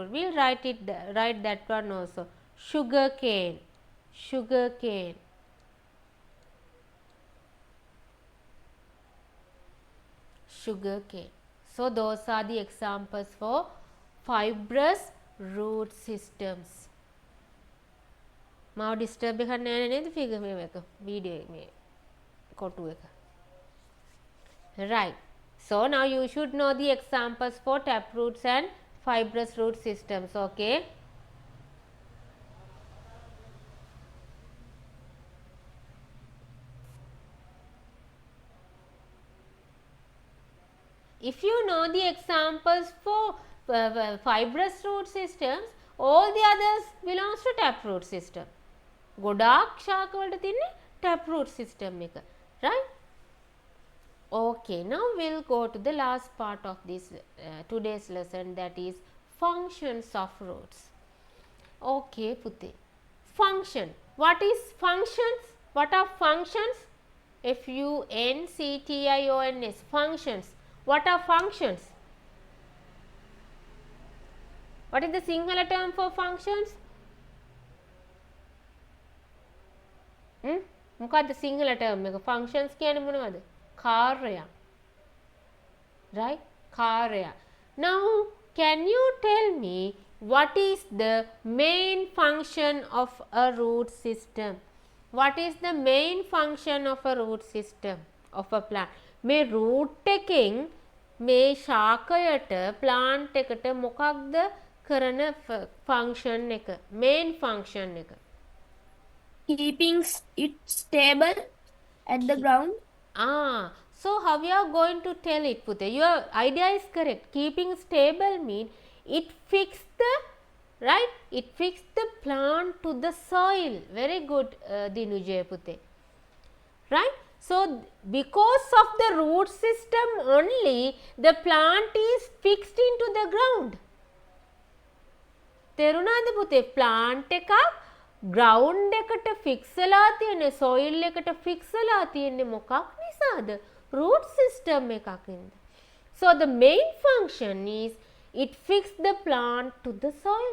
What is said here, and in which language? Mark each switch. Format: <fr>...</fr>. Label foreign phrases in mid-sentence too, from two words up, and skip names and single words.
<en>We'll write that one also. Sugar cane. Sugar cane. Sugar cane. So those are the examples for fibrous root systems.</en> <si>මාව ඩිස්ටර්බ් එකක් නැහැ නේද ෆිගර් මේක වීඩියෝ මේ කොටු එක.</si> <en>Right. So now you should know the examples for taproots and fibrous root systems. Okay. If you know the examples for fibrous root systems, all the others belongs to taproot system.</en> <si>ගොඩාක් ශාක වලට තියෙන්නේ</si> <en>taproot system</en> <si>එක.</si> <en>Right? Okay, now we'll go to the last part of this today's lesson, that is functions of roots. Okay, Putte. Function. What is functions? What are functions? Functions. Functions. What are functions? What is the singular term for functions?</en> <si>මොකක්ද</si> <en>singular term</en> <si>එක? Functions කියන්නේ මොනවද? කාර්යය. Right? කාර්යය.</si> <en>Now, can you tell me what is the main function of a root system? What is the main function of a root system of a plant?</en> <si>මේ root එකෙන් මේ ශාකයට plant එකට මොකක්ද කරන function එක</si> <en>main function</en> <si>එක</si> <en>keeping it stable at the ground. So how you are going to tell it, Pute? Your idea is correct. Keeping stable mean it fix the right. It fix the plant to the soil. Very good, Dinujay Pute. Right. So because of the root system only, the plant is fixed into the ground.</en> <si>තේරුණාද පුතේ? plant එකක් ground එකට fix වෙලා තියෙන්නේ, soil එකට fix වෙලා තියෙන්නේ මොකක් නිසාද?</si> <en>root system</en> <si>එකකින්ද.</si> <en>So the main function is it fix the plant to the soil.</en>